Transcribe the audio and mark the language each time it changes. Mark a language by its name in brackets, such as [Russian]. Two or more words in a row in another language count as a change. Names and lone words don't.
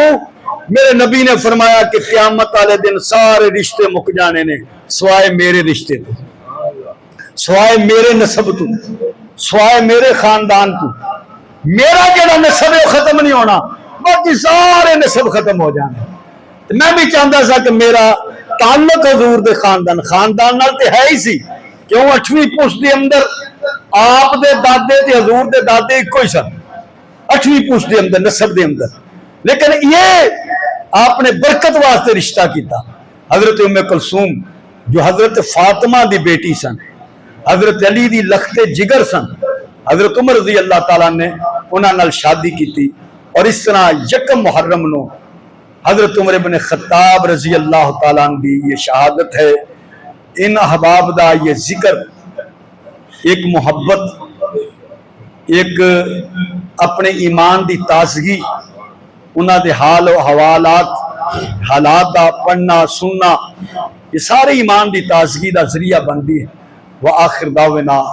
[Punjabi] میرے نبی نے فرمایا کہ قیامت والے دن سارے رشتے مک جانے نے سوائے میرے رشتے تو، سوائے میرے نسب تو، سوائے میرے خاندان تو، میرا جڑا نسب ہے ختم نہیں ہونا، باقی سارے نسب ختم ہو جانے۔ میں بھی چاہتا سا کہ میرا تعلق حضور دے خاندان نال تے ہے ہی سی، کیوں 8ویں پشت دے اندر آپ دے دادے تے حضور دے دادے ایک کوئی سن، 8ویں پشت دے اندر نسب دے اندر، لیکن یہ آپ نے برکت واسطے رشتہ کیتا۔ حضرت ام کلثوم جو حضرت فاطمہ دی بیٹی سن، حضرت علی دی لخت جگر سن، حضرت عمر [Arabic] رضی اللہ تعالیٰ [Punjabi] نے انہاں نال شادی کیتی، اور اس طرح یکم محرم نو حضرت عمر بن خطاب [Arabic] رضی اللہ تعالیٰ [Punjabi] دی یہ شہادت ہے۔ ان احباب دا یہ ذکر ایک محبت، ایک اپنے ایمان دی تازگی، انہاں دے حال و حالات دا پڑھنا سننا، یہ سارے ایمان دی تازگی دا ذریعہ بندی ہے۔